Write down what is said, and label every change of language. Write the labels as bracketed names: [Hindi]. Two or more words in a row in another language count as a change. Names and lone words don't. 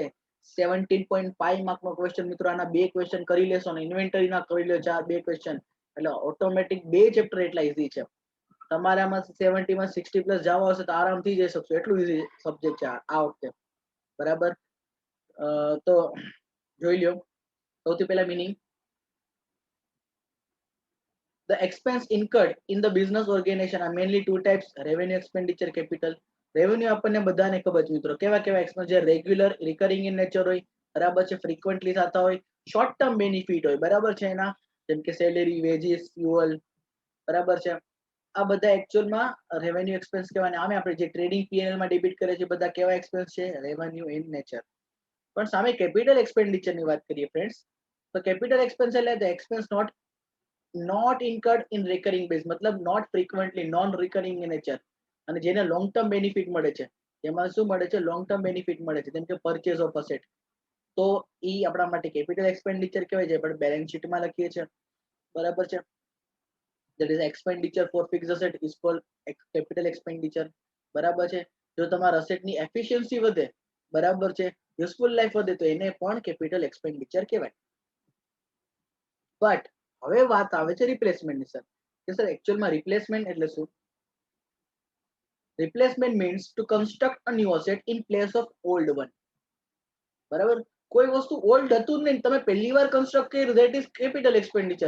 [Gujarati] 17.5 માર્કનો ક્વેશ્ચન મિત્રો, આના બે ક્વેશ્ચન કરી લેશો ને ઇન્વેન્ટરીના કરી લો 2 ક્વેશ્ચન, એટલે ઓટોમેટિક 2 ચેપ્ટર એટલા ઈઝી છે. તમારામાં 70 માં 60 પ્લસ જવા હશે તો આરામથી જઈ શકશો, એટલું [English] easy subject [Gujarati] છે આ વખતે. બરાબર. તો જોઈ લ્યો. સૌથી પહેલા મીનિંગ, [English] the expense incurred in the business organization are mainly 2 types: revenue expenditure, capital. [Gujarati] રેવન્યુ આપણને બધાને ખબર છે મિત્રો, કેવા કેવા એક્સપેન્સ જે [English] regular recurring in nature [Gujarati] હોય, બરાબર છે, ફ્રીક્વન્ટલી થતા હોય, [English] short term benefit [Gujarati] હોય, બરાબર છે એના, જેમ કે [English] salary, wages, fuel, [Gujarati] બરાબર છે. આ બધા એકચ્યુઅલમાં [English] revenue expense [Gujarati] કહેવાય. આમે આપણે જે [English] trading PNL [Gujarati] માં ડેબિટ કરે છે બધા કેવા એક્સપેન્સ છે? [English] revenue in nature. [Gujarati] પણ સામે [English] capital expenditure [Gujarati] ની વાત કરીએ ફ્રેન્ડ્સ, તો [English] capital expense એટલે the expense not incurred in recurring base, મતલબ not frequently, non recurring in nature, [Gujarati] અને જેને [English] long term benefit [Gujarati] મળે છે. એમાં શું મળે છે? [English] long term benefit [Gujarati] મળે છે, જેમ કે [English] purchase of asset. [Gujarati] તો ઈ આપણા માટે [English] capital expenditure [Gujarati] કહેવાય, જે આપણે [English] balance sheet [Gujarati] લખીએ છીએ, બરાબર છે. [English] that is expenditure for fixed asset is called capital expenditure, [Gujarati] બરાબર છે. જો તમારા asset ની efficiency વધે, બરાબર છે, [English] useful life [Gujarati] વધે, તો એને પણ [English] capital expenditure [Gujarati] કહેવાય. બટ હવે વાત આવે છે રિપ્લેસમેન્ટ ની. સર કે સર એકચ્યુઅલમાં રિપ્લેસમેન્ટ એટલે શું? [English] replacement means to construct a new asset in place of old one. [Gujarati] બરાબર, કોઈ વસ્તુ ઓલ્ડ હતું જ નહીં, તમે પહેલી વાર કન્સ્ટ્રક્ટ કર્યું, [English] that is capital expenditure.